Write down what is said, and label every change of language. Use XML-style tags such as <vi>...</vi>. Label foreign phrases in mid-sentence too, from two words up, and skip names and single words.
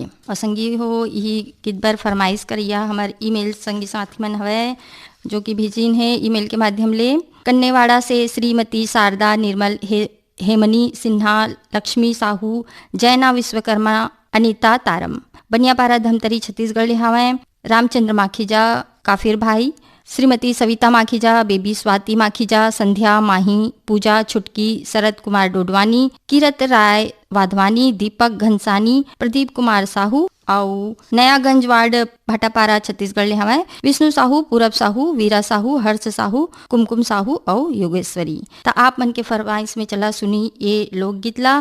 <hne>और संगी हो यही गीत बर फरमाइश करिया हमार ईमेल संगी साथी मन हवे जो कि भेजिन है ईमेल के माध्यम ले कन्नेवाड़ा से श्रीमती शारदा निर्मल, हेमनी सिन्हा, लक्ष्मी साहू, जैना विश्वकर्मा, अनीता तारम। बनियापारा धमतरी छत्तीसगढ़ ले हवे रामचंद्र माखीजा, काफिर भाई, श्रीमती सविता माखीजा, बेबी स्वाति माखीजा, संध्या माही, पूजा छुटकी, शरद कुमार डोडवानी, किरत राय वाधवानी, दीपक घनसानी, प्रदीप कुमार साहू और नयागंज वार्ड भाटापारा छत्तीसगढ़ ले हवे विष्णु साहू, पूरब साहू, वीरा साहू, हर्ष साहू, कुमकुम साहू और योगेश्वरी। तो आप मन के फरमाइश में चला सुनी ये लोकगीत ला।</hne>